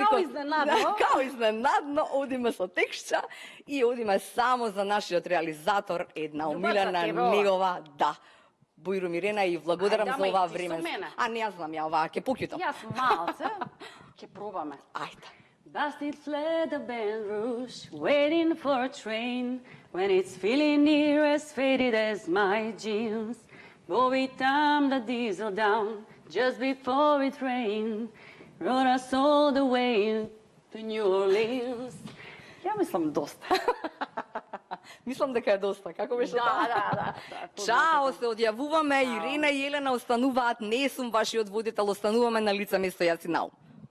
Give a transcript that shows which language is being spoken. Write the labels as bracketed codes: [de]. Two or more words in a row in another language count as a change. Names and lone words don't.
[mk] Као изненадно. Као изненадно, одиме со текстча и одиме само за нашиот реализатор, една Добар омилена са тебе ова. негова, да. Бујро Мирена, и благодарам Ајде, за ама и ова ти со време. мене. А не, јас знам ја оваа, ќе покјутам. Јас малце, ќе пробаме. Ајде. [en] Bastard fled the Baton Rouge, waiting for a train, when it's feeling near as faded as my jeans. Bobby timed the diesel down, just before it rained, rode us all the way to New Orleans. [mk] Ја мислам доста. Мислам дека е доста. Како беше тоа? Да. Чао, се одјавуваме. Ирена и Елена остануваат. Не сум вашиот водител, остануваме на лице место јас и нау.